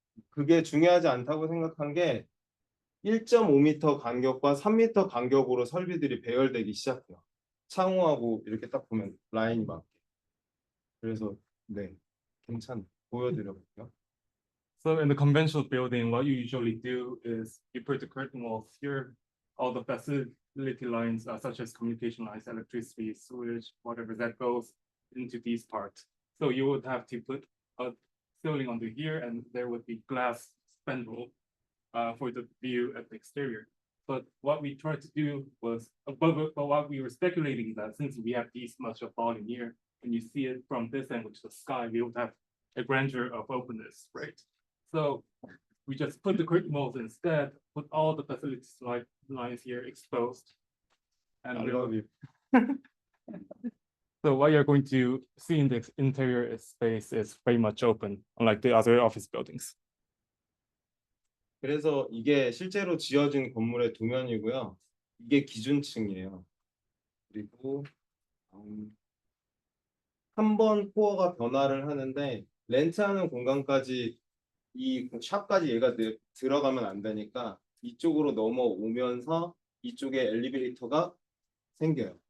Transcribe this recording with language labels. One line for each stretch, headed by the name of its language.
Korean: 그게 중요하지 않다고 생각한 게 1.5m 간격과 3m 간격으로 설비들이 배열되기 시작해요. 창호하고 이렇게 딱 보면 라인이 맞게. 그래서 네, 괜찮아. 보여드려볼게요.
English: So in the conventional building, what you usually do is you put the curtain walls here, all the facility lines, such as communication lines, electricity, sewage, whatever that goes into these parts. So you would have to put a ceiling under here, and there would be glass spandrel for the view at the exterior. But what we tried to do was, but what we were speculating that since we have this much of volume here, when you see it from this angle to the sky, we would have a grandeur of openness, right? So we just put the curtain walls instead, put all the facilities lines here exposed. And I love you. so what you're going to see in the interior space is very much open, unlike the other office buildings.
Korean: 그래서 이게 실제로 지어진 건물의 도면이고요. 이게 기준층이에요. 그리고 한 번 코어가 변화를 하는데 렌트하는 공간까지 이 샵까지 얘가 들어가면 안 되니까 이쪽으로 넘어오면서 이쪽에 엘리베이터가 생겨요.